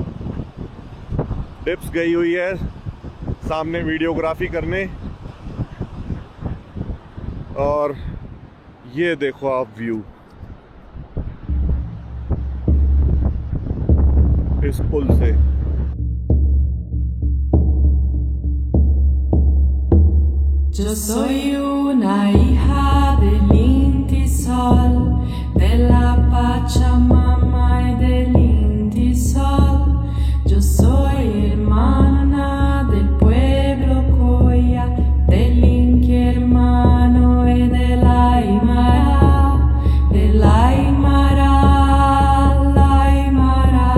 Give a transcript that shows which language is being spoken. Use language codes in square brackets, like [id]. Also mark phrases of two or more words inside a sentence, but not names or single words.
[hi] डिप्स गई हुई है सामने वीडियोग्राफी करने, और ये देखो आप व्यू इस पुल से. [es] Yo soy una hija del Inti Sol, de la Pachamama y del Inti Sol. Yo soy hermana del pueblo Coya, del Inti hermano y del Aymara, la Aymara.